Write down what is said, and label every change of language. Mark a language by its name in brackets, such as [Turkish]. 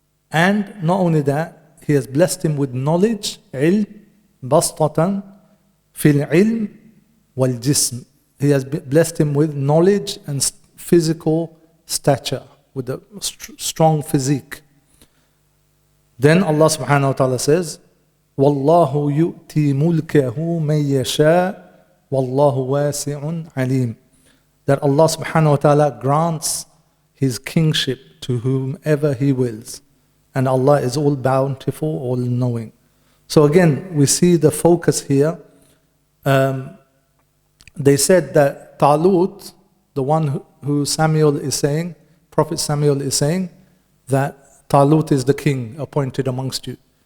[English] And not only that, He has blessed him with knowledge, [Arabic] ilm, bastatan, fil ilm, wal jism. [English] He has blessed him with knowledge and physical stature, with a strong physique. Then Allah subhanahu wa ta'ala says, [Arabic] وَاللَّهُ يُؤْتِي مُلْكَهُ مَنْ يَشَاءُ وَاللَّهُ وَاسِعٌ عَلِيمٌ. [English] That Allah subhanahu wa ta'ala grants His kingship to whomever He wills. And Allah is all bountiful, all knowing. So again, we see the focus here. They said that Talut, the one who Samuel is saying, Prophet Samuel is saying, that Talut is the king appointed amongst you.